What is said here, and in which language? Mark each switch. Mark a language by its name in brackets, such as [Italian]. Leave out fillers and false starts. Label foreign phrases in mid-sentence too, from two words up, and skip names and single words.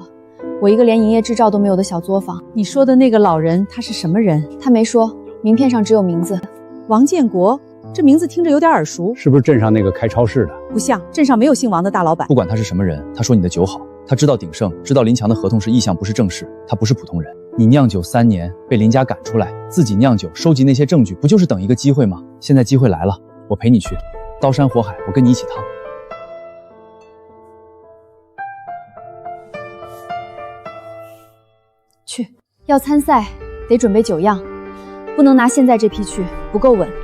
[Chinese] 我一個連營業執照都沒有的小作坊。你說的那個老人，他是什麼人？他沒說，名片上只有名字。王建國，這名字聽着有點耳熟。是不是鎮上那個開超市的？不像，鎮上沒有姓王的大老板。不管他是什麼人，他說你的酒好。他知道鼎盛，知道林強的合同是意向，不是正式。他不是普通人。你釀酒3年，被林家趕出來，自己釀酒，收集那些證據，不就是等一個機會嗎？現在機會來了，我陪你去，刀山火海，我跟你一起趟。去，要參賽得準備酒樣，不能拿現在這批去，不夠穩。